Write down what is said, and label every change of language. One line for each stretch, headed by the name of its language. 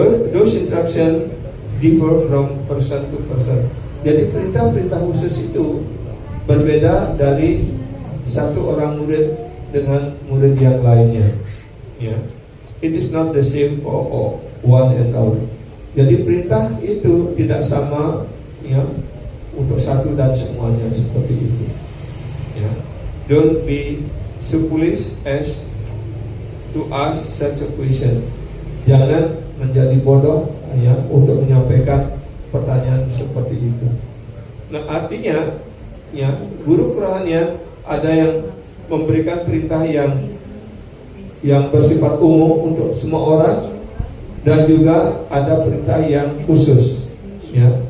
English: Those instructions differ from person to person.
Indonesian: Jadi perintah-perintah khusus itu berbeda dari satu orang murid dengan murid yang lainnya. Ya.
English: it is not the same for one and all.
Indonesian: Jadi perintah itu tidak sama ya untuk satu dan semuanya seperti itu. Ya.
English: Don't be so foolish as to ask such a question.
Indonesian: Jangan menjadi bodoh ya untuk menyampaikan pertanyaan seperti itu. Nah, artinya ya guru kerohanian ada yang memberikan perintah yang bersifat umum untuk semua orang, dan juga ada perintah yang khusus ya.